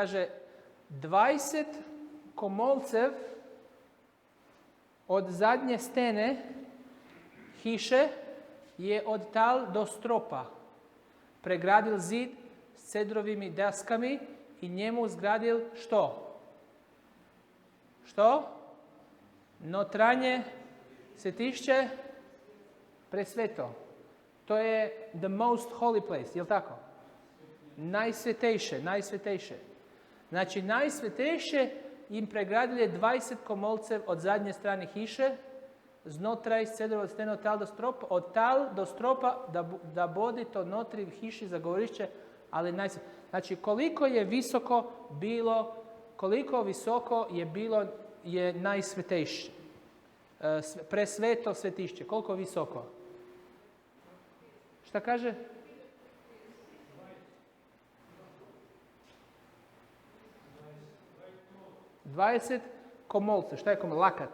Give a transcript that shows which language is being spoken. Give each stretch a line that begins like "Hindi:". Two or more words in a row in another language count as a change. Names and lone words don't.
Slovenian: Kaže, 20 komolcev od zadnje stene hiše je od tal do stropa pregradil zid s cedrovimi daskami i njemu zgradil što?
Croatian: Što?
Slovenian: Notranje svetišće presveto.
Croatian: To je
English: the most holy place,
Croatian: je li tako?
Slovenian: Najsvetejše. Znači, najsvetejše im pregradili 20 komolcev od zadnje strane hiše, znotraj cedrova stena od tal do stropa, da bodi to notri v hiši za govorišče
Croatian: Ali znači koliko visoko
Slovenian: je bilo je najsvetejše.
Croatian: Presveto svetišće. Koliko visoko? Šta kaže? 20 komolce. Šta je komolce? Lakat.